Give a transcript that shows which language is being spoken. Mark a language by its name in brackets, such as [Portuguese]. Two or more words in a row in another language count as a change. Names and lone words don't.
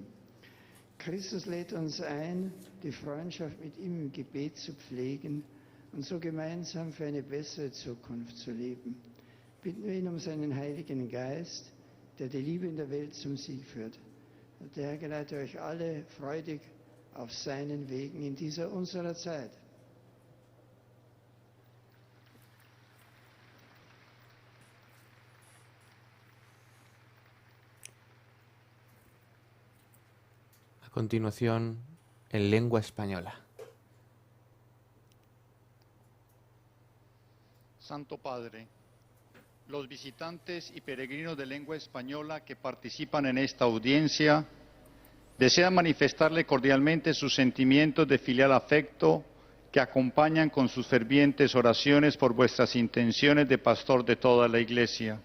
[German] Christus lädt uns ein, die Freundschaft mit ihm im Gebet zu pflegen und so gemeinsam für eine bessere Zukunft zu leben. Bitten wir ihn um seinen Heiligen Geist, der die Liebe in der Welt zum Sieg führt. Und der Herr geleite euch alle freudig auf seinen Wegen in dieser unserer Zeit. [Spanish] A continuación, en lengua española. Santo Padre, los visitantes y peregrinos de lengua española que participan en esta audiencia desean manifestarle cordialmente sus sentimientos de filial afecto que acompañan con sus fervientes oraciones por vuestras intenciones de pastor de toda la Iglesia.